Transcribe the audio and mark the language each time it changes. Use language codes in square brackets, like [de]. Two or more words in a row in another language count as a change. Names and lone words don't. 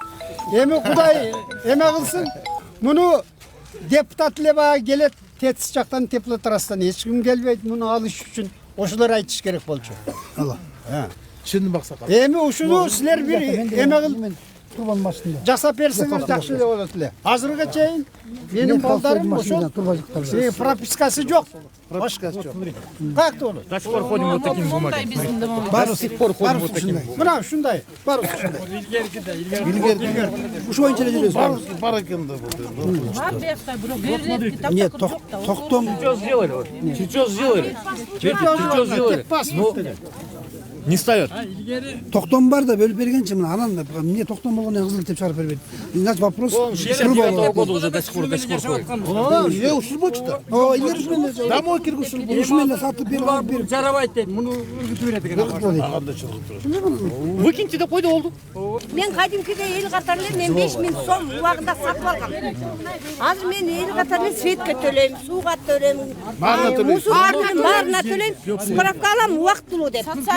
[ky] Эми Кудай эме кылсын, муну депутат эле баягы келет, тетис жактан теплотрастан эч ким келбейт, муну алыш үчүн ошолор айтыш керек болчу. Түшүндүм Аксакал. Эми ушуну силер бир эме кылып турбан машинада. жасап берсеңер жакшы эле болот эле. Азыркыга чейин менин балдарым ошол пропискасы жок. Пропискасы жок. Каякта болот? [ru] До сих пор ходим вот такими бумагами. До сих пор ходим вот такими. [ky] Мына ушундай. Бар ушундай. Илгери. Ушу боюнча эле жүрөбүз. Бар экен да бул. Нет, токтом. [ru] Чертеж сделали. Не ставят. [ky] Токтом бар да бөлүп бергенчи мына анан эмне токтом болгондон кызыл китеп чыгарып бербейт. [ru] Значит вопрос. 69 года уже до сих пор ходит. [ky] Ушул болчу да. О, илгери ушул менен. Домой киргиз ушул болчу. Ушул менен сатып берип. Жарабайт дейт, муну үргүтүп берет экен. Выкиньте да койду болду. Мен кадимкиде эл катары эле мен 5000 сом убагында сатып алгам. Азыр мен эл катары эле светке төлөйм, сууга төлөйм, баарына төлөйм, справка алам убактылуу деп.